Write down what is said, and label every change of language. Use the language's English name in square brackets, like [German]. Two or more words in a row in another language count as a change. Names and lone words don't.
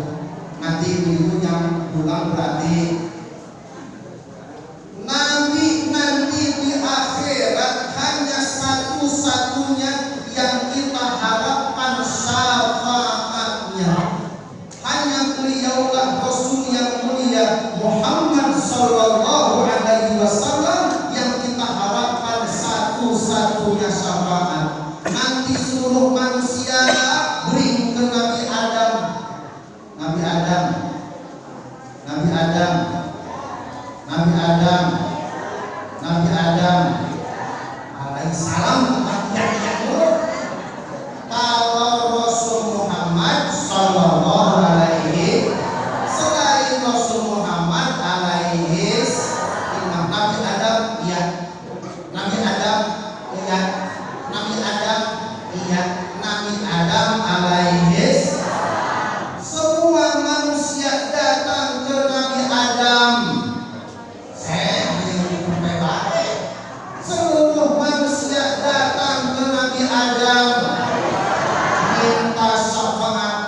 [Indonesian] Nanti minggu yang pulang berarti nanti di akhirat hanya satu-satunya yang kita harapkan syafaatnya. Hanya beliaulah Rasul yang mulia Muhammad [Arabic] sallallahu alaihi wasallam [Indonesian] yang kita harapkan satu-satunya syafaat. Nanti seluruh manusia beri ke Nabi Adam. Nabi Adam. Nabi Adam. Nabi Adam. Nabi Adam alaihissalam. Kalau Rasul Muhammad [Arabic] sallallahu alaihi, [Indonesian] selain Rasul Muhammad alaihi, Nabi Adam iya, Nabi Adam iya, Nabi Adam iya, Nabi Adam alaihi. Semua manusia datang ke Nabi Adam. Seluruh manusia datang ke Nabi Adam minta syafaat.